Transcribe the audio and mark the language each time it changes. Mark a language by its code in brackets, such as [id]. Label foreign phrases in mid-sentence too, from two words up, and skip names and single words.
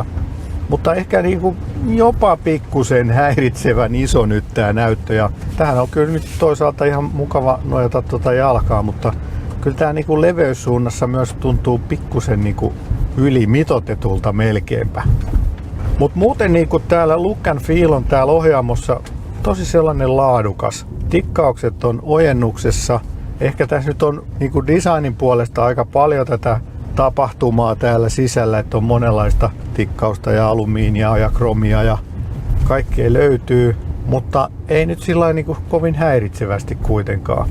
[fi] Mutta ehkä jopa pikkusen häiritsevän iso nyt tää näyttö. Ja tähän on kyllä nyt toisaalta ihan mukava nojata jalkaa, mutta kyllä tää leveyssuunnassa myös tuntuu pikkusen ylimitotetulta melkeinpä. Mutta muuten täällä [en] look and feel [fi] on täällä ohjaamossa tosi sellainen laadukas. Tikkaukset on ojennuksessa ehkä tässä nyt on niin kuin designin puolesta aika paljon tätä tapahtumaa täällä sisällä, että on monenlaista tikkausta ja alumiinia ja kromia ja kaikkea löytyy, mutta ei nyt sillä niin kuin kovin häiritsevästi kuitenkaan.